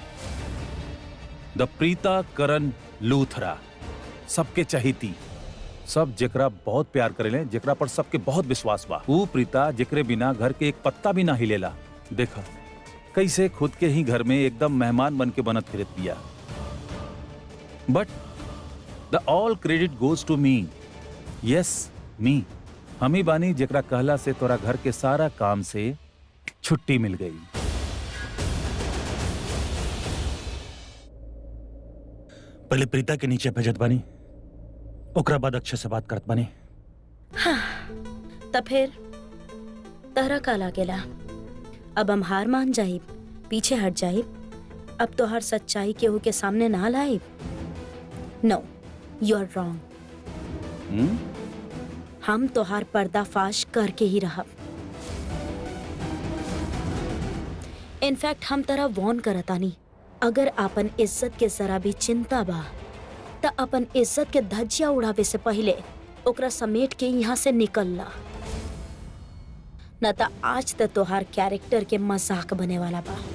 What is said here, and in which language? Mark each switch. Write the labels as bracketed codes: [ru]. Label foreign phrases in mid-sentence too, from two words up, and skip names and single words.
[bho] द प्रीता करण लूथरा, सबके चहीती, सब जेकरा बहुत प्यार करेले, जेकरा पर सबके बहुत विश्वास बा। वो प्रीता जेकरे बिना घर के एक पत्ता भी ना हिलेला। देखा कैसे खुद के ही घर में एकदम मेहमान बन के बनत फिरत बिया। [en] But the all credit goes to me. Yes, me. [bho] हम ही बानी जेकरा कहला से तोरा घर के सारा काम से छुट्टी मिल गई। पहले प्रीता के नीचे भेजत बानी, ओकरा बाद अक्षय से बात करत बानी। तब फिर तहरा का लागेला? अब हम हार मान जाइब, पीछे हट जाइब, अब तो हर सच्चाई केहू के सामने ना लाइब? [en] No, you are wrong. [bho] हम तोहार पर्दाफाश करके ही रहब। इनफैक्ट हम तरह वॉर्न करतानी, अगर अपन इज्जत के जरा भी चिंता बा त अपन इज्जत के धज्जिया उड़ावे से पहले ओकरा समेट के यहाँ से निकलला, न त आज त तोहार कैरेक्टर के मजाक बने वाला बा।